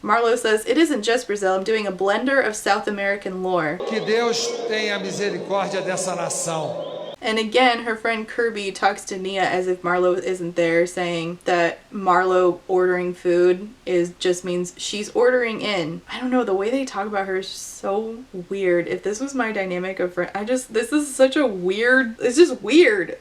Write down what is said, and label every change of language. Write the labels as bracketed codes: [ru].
[en] Marlo says, it isn't just Brazil. I'm doing a blender of South American lore. [pt] Que Deus tenha misericórdia dessa nação. [en] And again, her friend Kirby talks to Nia as if Marlo isn't there, saying that Marlo ordering food just means she's ordering in. I don't know, the way they talk about her is just so weird. If this was my dynamic of friend, this is such a weird, it's just weird.